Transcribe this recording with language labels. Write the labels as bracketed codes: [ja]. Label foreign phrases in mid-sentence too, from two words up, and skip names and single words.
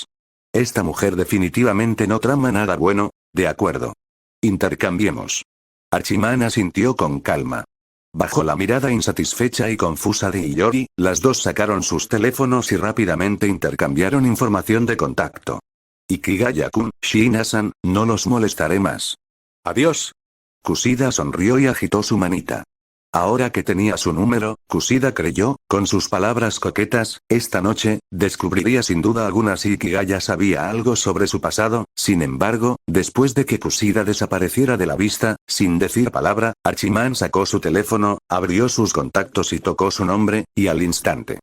[es] Esta mujer definitivamente no trama nada bueno, de acuerdo. Intercambiemos. Hachiman asintió con calma. Bajo la mirada insatisfecha y confusa de Hiyori, las dos sacaron sus teléfonos y rápidamente intercambiaron información de contacto. Ikigaya-kun, Shiina-san, no los molestaré más. Adiós. Kushida sonrió y agitó su manita. Ahora que tenía su número, Kushida creyó, con sus palabras coquetas, esta noche, descubriría sin duda alguna si Ikigaya sabía algo sobre su pasado. Sin embargo, después de que Kushida desapareciera de la vista, sin decir palabra, Hachiman sacó su teléfono, abrió sus contactos y tocó su nombre, y al instante.